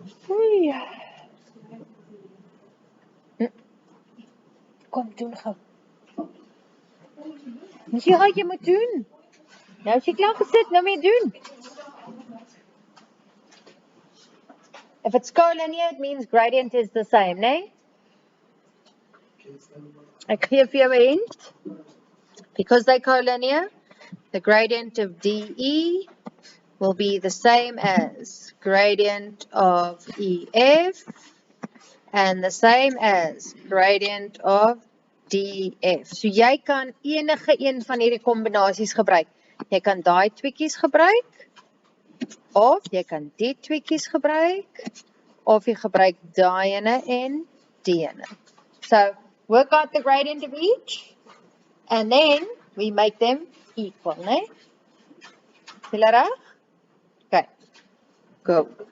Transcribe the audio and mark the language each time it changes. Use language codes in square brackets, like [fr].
[af] Oei. Kom doen gou. Dis jy moet doen. Nou is jy klaar gesit, nou moet jy doen. [en] If it's collinear, it means gradient is the same, né? [af] Ek gee vir jou 'n hint. [en] Because they're collinear, the gradient of DE will be the same as gradient of EF and the same as gradient of DF. [af] So jy kan enige een van hierdie kombinasies gebruik. Jy kan daai tweeetjies gebruik, of jy kan die tweeetjies gebruik, of jy gebruik daai ene en die ene. [en] So, work out the gradient of each, and then we make them equal, né? [af] Julle reg? [en] Okay, go.